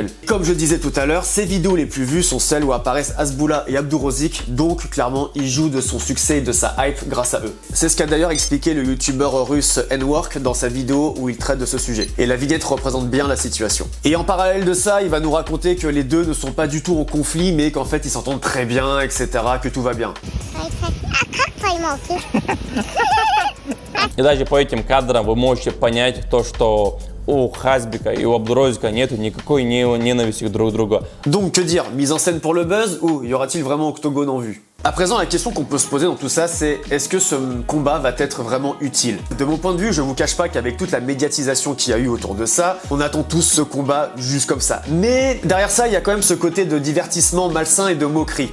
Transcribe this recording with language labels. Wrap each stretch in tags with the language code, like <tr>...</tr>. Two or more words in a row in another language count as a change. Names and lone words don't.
<fr>Comme je disais tout à l'heure, ces vidéos les plus vues sont celles où apparaissent Hezbollah et Abdurozik, donc clairement il joue de son succès et de sa hype grâce à eux. C'est ce qu'a d'ailleurs expliqué le youtubeur russe N-Work dans sa vidéo où il traite de ce sujet. Et la vignette représente bien la situation. Et en parallèle de ça, il va nous raconter que les deux ne sont pas du tout en conflit, mais qu'en fait ils s'entendent très bien, etc., que tout va bien.</fr> <ru>И даже по этим кадрам вы можете понять то, что у Хазбика и у Абдурозика нету никакой ненависти друг к другу.</ru> <fr>Donc que dire, mise en scène pour le buzz ou y aura-t-il vraiment octogone en vue? À présent, la question qu'on peut se poser dans tout ça, c'est est-ce que ce combat va être vraiment utile? De mon point de vue, je vous cache pas qu'avec toute la médiatisation qu'il y a eu autour de ça, on attend tous ce combat juste comme ça. Mais derrière ça, il y a quand même ce côté de divertissement malsain et de moquerie.</fr>